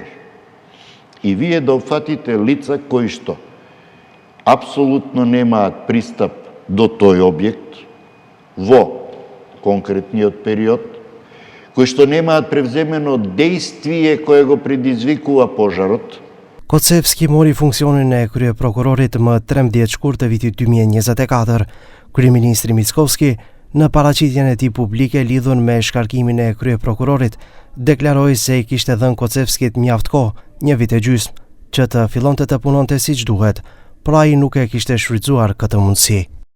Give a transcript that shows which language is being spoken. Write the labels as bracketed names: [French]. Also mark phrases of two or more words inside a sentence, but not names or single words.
[Macedonian] И вие да опфатите лица кои што апсолутно немаат пристап до тој објект во конкретниот период, кои што немаат превземено дејствие кое го предизвикува пожарот. [Albanian] Kocevski mori funksionin e kryeprokurorit më 13 shkurt të vitit 2024. Kryeministri Mickovski, në paraqitjen e tij publike lidhur me shkarkimin e kryeprokurorit, deklaroi se i kishte dhënë Kocevskit mjaft kohë, 1 vit e gjysmë, që të fillonte të punonte siç duhet, por ai nuk e kishte shfrytzuar këtë mundësi.